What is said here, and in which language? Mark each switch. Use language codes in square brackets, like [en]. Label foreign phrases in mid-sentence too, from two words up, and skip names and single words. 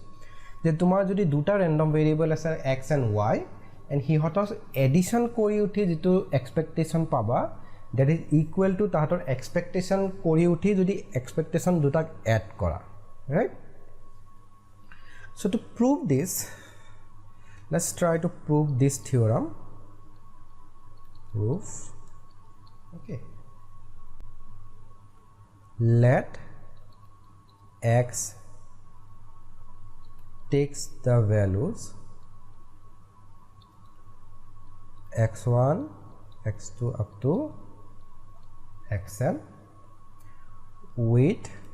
[as] যে তোমাৰ যদি দুটা [en] random variable [as] আছে [en] x and y and [as] হিহঁতৰ addition কৰি উঠি যেটো expectation পাবা [en] that is equal to [as] তাহাতৰ expectation কৰি উঠি যদি expectation দুটাক add কৰা, right? [en] So to prove this, let's try to prove this theorem. Proof. Okay. Let x takes the values x1, x2 up to xn with